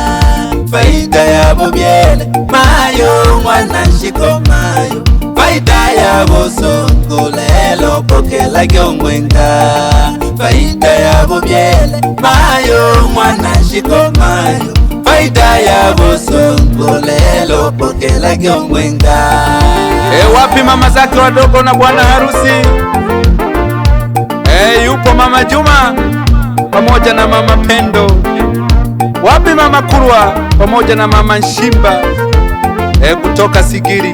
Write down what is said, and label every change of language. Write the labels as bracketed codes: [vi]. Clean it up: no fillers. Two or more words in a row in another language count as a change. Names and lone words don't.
[sw] Faida ya [suk] bubyele mayo mwana nshiko mayo. [sw] Faida ya [suk] bosongo lelo pokela gyomwenga. [sw] Faida ya [suk] bubyele mayo mwana nshiko mayo. [sw] Faida ya [suk] bosongo lelo pokela gyomwenga. [sw] Wapi mama zake wadogo na bwana harusi? Yupo mama Juma pamoja na mama Pendo. Wapi mama Kurwa pamoja na mama Nshimba kutoka Sigiri?